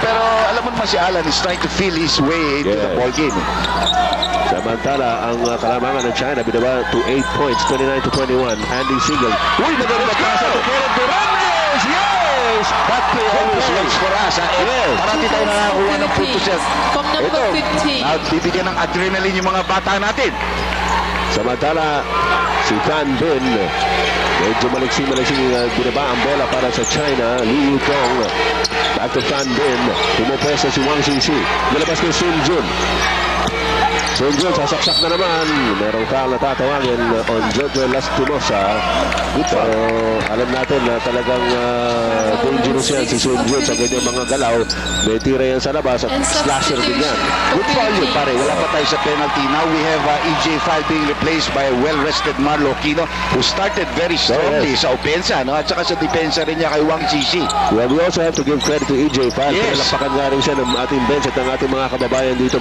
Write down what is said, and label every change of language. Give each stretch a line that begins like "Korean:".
Filipino: Pero alam mo naman
English: si Alan is trying to feel his way into the ball game.
Filipino: Samantala, ang kalamangan ng China binaba to 8 points, 29-21. Andy Siegel. Uy, maganda pasa to Kenneth Durandez! Yes!
English: That play always works for us. Yes.
Filipino: Parati tayo nakakuha ng puntos yan.
English: From number 15.
Filipino: Bibigyan ng adrenaline yung mga bata natin. Samantala, si Fan Bin, medyo maliksi-maliksi binaba ang bola para sa China. Liu Yutong, back to Fan Bin. Pumupesa si Wang Xixi. Nalabas kay Sun Jun. Sun Jun, sasaksak na naman. Merong foul na tatawagin on Jojo Lastimosa. Pero alam natin na talagang dangerous yan si Sun Jun sa ganyan mga galaw. May tira yan sa labas at
English: And
Filipino: slasher din yan. Good foul yun, pare. Wala pa tayo sa penalty.
English: Now we have EJ File being replaced by a well-rested Marlo Aquino who started very strongly
Filipino: sa opensa,
English: no?
Filipino: At saka sa depensa rin niya kay Wang Xixi.
English: Well, we also have to give credit to EJ File. Yes.
Filipino: Pinalapakan nga rin siya ng ating bench at ng ating mga kababayan dito.